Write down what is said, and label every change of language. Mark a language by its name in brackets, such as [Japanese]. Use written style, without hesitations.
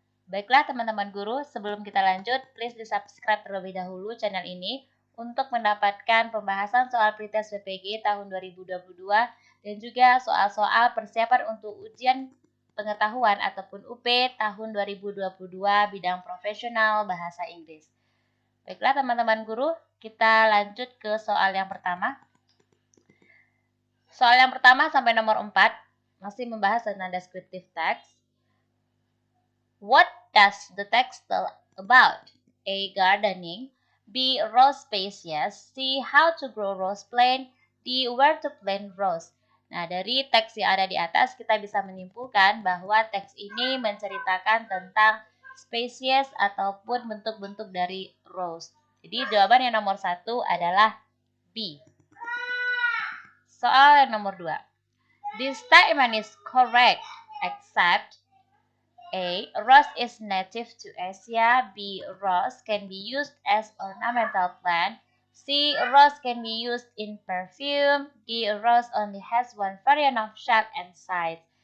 [Indonesian] Baiklah teman-teman guru, sebelum kita lanjut, please di-subscribe terlebih dahulu channel ini untuk mendapatkan pembahasan soal Pretest PPG tahun 2022 dan juga soal-soal persiapan untuk ujian pengetahuan ataupun UP tahun 2022 bidang profesional bahasa Inggris. Baiklah teman-teman guru, kita lanjut ke soal yang pertama. Soal yang pertama sampai nomor 4 masih membahas tentang descriptive text. [English] What does the text tell about? A. Gardening. B. Rose species. C. How to grow rose plant. D. Where to plant rose. [Indonesian] Nah, dari teks yang ada di atas kita bisa menyimpulkan bahwa teks ini menceritakan tentang spesies ataupun bentuk-bentuk dari rose. Jadi jawaban yang nomor 1 adalah B. Soal yang nomor 2. [English] This statement is correct except A. Rose is native to Asia. B. Rose can be used as ornamental plant. C. Rose can be used in perfume. D. Rose only has one variant of shape and size.